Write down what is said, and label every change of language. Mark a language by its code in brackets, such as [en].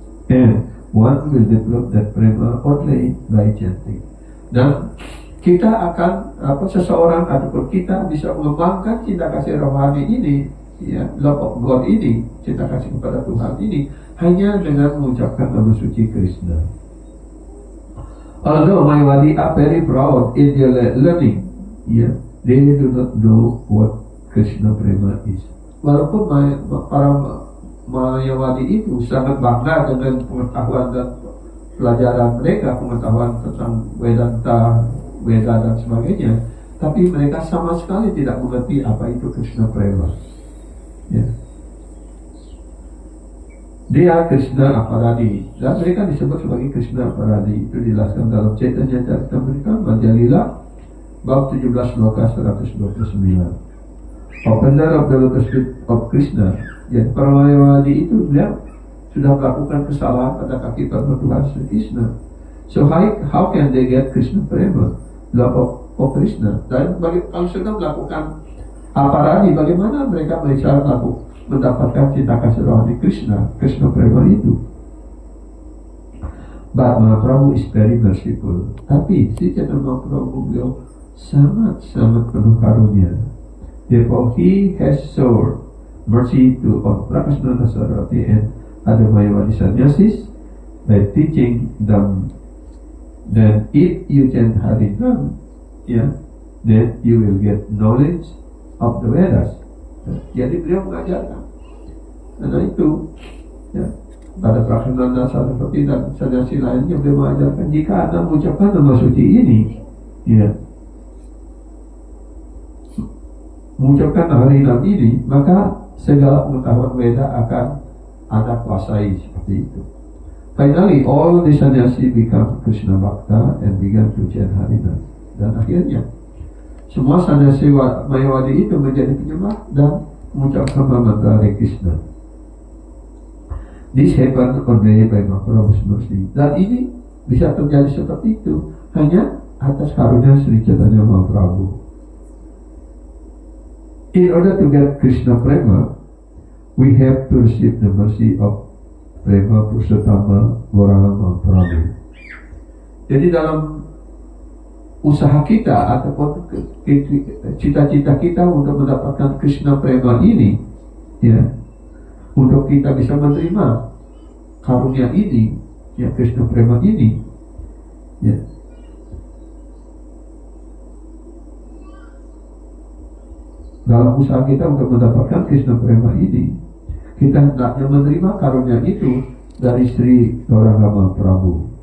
[en] And one will develop that prema only by chanting. [id] Dan kita akan seseorang ataupun kita bisa mengembangkan cinta kasih rohani ini, ya, [en] love of God [id] ini, cinta kasih kepada Tuhan ini hanya dengan mengucapkan nama suci Krishna. [en] Although Mayawadi are very proud in their learning, yeah, they do not know what Krishna Prema is. [id] Walaupun para Mayawadi itu sangat bangga dengan pengetahuan dan pelajaran mereka, pengetahuan tentang Vedanta, Veda dan sebagainya, tapi mereka sama sekali tidak mengerti apa itu Krishna Prema. Ya. Dia Krishna Aparadi, dan mereka disebut sebagai Krishna Aparadi. Itu dijelaskan dalam Chaitanya Charitamrita Madhyalila bab 17 sloka 129. [en] Offender of the lotus feet of Krishna. [id] Jadi para Mayawadi itu dia sudah melakukan kesalahan pada kaki Tuhan Sri Krishna. [en] So how can they get Krishna Prema, love of Krishna? [id] Dan kalau sudah melakukan Aparadi, bagaimana mereka bisa mendapatkan cinta kasih rohani Krishna Prema itu? [en] But Mahaprabhu is very merciful. [id] Tapi si Chaitanya Mahaprabhu beliau sangat penuh karunia. [en] Therefore he has shown mercy to all Prakasana Sarvati and other Mayavadi sannyasis by teaching them that if you chant Harinam, yeah, then you will get knowledge of the Vedas. [id] Jadi beliau mengajarkan. Karena itu, ya, pada Prakasana Sarvati dan sannyasi lainnya beliau mengajarkan jika Anda mengucapkan nama suci ini, ya, mengucapkan Harinam ini, maka segala pengetahuan Veda akan Anda kuasai seperti itu. [en] Finally, all the sannyasi become Krishna Bhakta and began to chant Harinam. [id] Dan akhirnya, semua sannyasi Mayawadi itu menjadi penyembah dan mengucapkan mantra Hare Krishna. [en] This happened only by Mahaprabhu's mercy. [id] Dan ini bisa terjadi seperti itu hanya atas karunia Sri Chaitanya Mahaprabhu. [en] In order to get Krishna Prema, we have to receive the mercy of Prema Purushottama Gauranga Mahaprabhu. [id] Jadi dalam usaha kita ataupun cita-cita kita untuk mendapatkan Krishna Prema ini, ya, untuk kita bisa menerima karunia ini, ya, Krishna Prema ini, ya, dalam usaha kita untuk mendapatkan Krishna Prema ini, kita hendaknya menerima karunia itu dari Sri Gauranga Mahaprabhu.